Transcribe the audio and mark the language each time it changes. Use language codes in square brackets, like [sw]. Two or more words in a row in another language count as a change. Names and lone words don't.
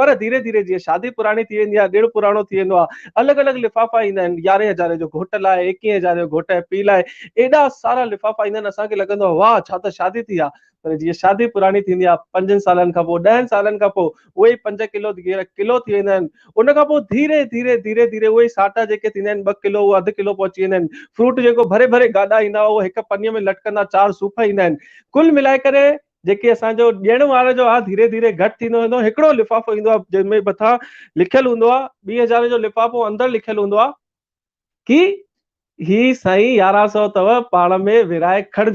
[sd] पर धीरे धीरे जीअं शादी पुराणी थी वेंदी आहे, ॾिणु पुराणो थी वेंदो आहे, अलॻि अलॻि लिफ़ाफ़ा ईंदा आहिनि। 11,000 जो घोट लाइ, 21,000 जो घोट ऐं पीउ लाइ, एॾा सारा लिफ़ाफ़ा ईंदा आहिनि। असांखे लॻंदो आहे वाह छा त शादी थी आहे। पर जीअं शादी पुराणी थींदी आहे, 5 सालनि खां पोइ, 10 सालनि खां पोइ, उहे 5 किलो गिहर किलो थी वेंदा आहिनि। उन खां पोइ धीरे धीरे धीरे धीरे उहे साटा जेके थींदा आहिनि 2 किलो, उहे अधु किलो पहुची वेंदा आहिनि। फ्रूट जेको भरे भरे गाॾा ईंदा, उहो हिकु पनीअ में लटकंदा, 4 सूफ ईंदा आहिनि। कुल मिलाए करे जेके असांजो ॾियण वार जो आहे, धीरे धीरे घटि थींदो वेंदो। हिकिड़ो लिफ़ाफ़ो ईंदो आहे जंहिंमें मथां लिखियलु हूंदो आहे, 2000 जो लिफ़ाफ़ो, अंदरि लिखियलु हूंदो आहे कि ही साईं 1100 अथव, पाण में विराए खणिजो।